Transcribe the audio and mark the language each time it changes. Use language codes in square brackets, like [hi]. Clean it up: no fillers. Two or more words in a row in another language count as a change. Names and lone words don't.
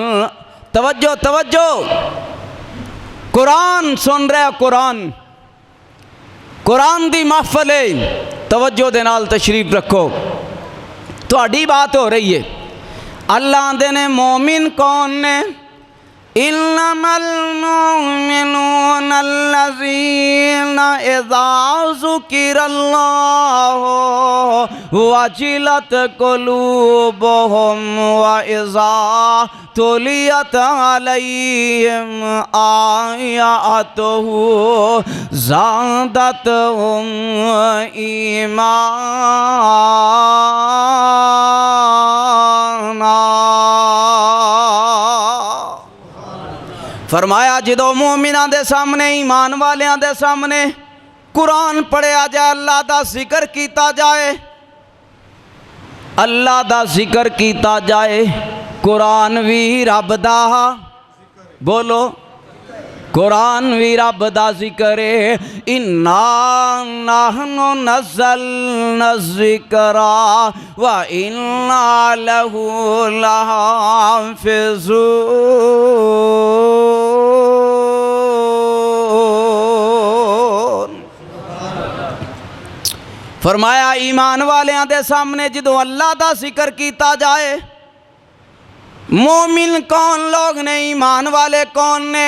[pa] توجہ توجہ، قرآن سن رہے، قرآن قرآن دی محفل ہے، توجہ دے نال تشریف رکھو. تہاڈی بات ہو رہی ہے۔ اللہ دے نے مومن کون ने, [ar] إنما المؤمنون الذين إذا ذكر الله وجلت قلوبهم و إذا تليت عليهم آياته زادتهم إيمانا. [pa] فرمایا جدوں مومناں دے سامنے ایمان والیاں دے سامنے قرآن پڑھیا جائے، اللہ دا ذکر کیا جائے، اللہ دا ذکر کیا جائے، قرآن بھی رب دا، بولو قرآن بھی رب دا ذکر ہے. [ar] إنا نحن نزلنا ذكرا و إنا له لحافظون. [pa] فرمایا ایمان والیاں دے سامنے جدوں اللہ دا ذکر کیا جائے، مومن کون لوگ نے، ایمان والے کون نے.